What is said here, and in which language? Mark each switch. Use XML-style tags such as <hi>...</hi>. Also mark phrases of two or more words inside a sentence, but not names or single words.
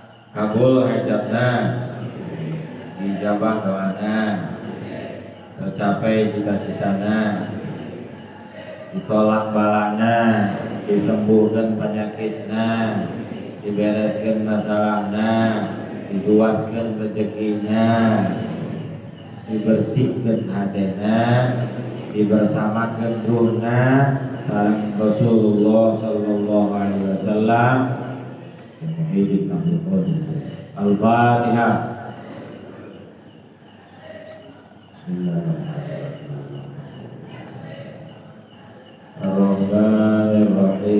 <su>kabul hajatna, dijabah doana, tercapai cita-citana, ditolak balana, disembuhkan penyakitna, dibereskan masalahna, diluaskan rezekina, dibersihkan hadena, dibersamakan ruhna sareng Rasulullah</su> <ar>صلى الله عليه وسلم. الفاتحة. الرحمن الرحيم.</ar>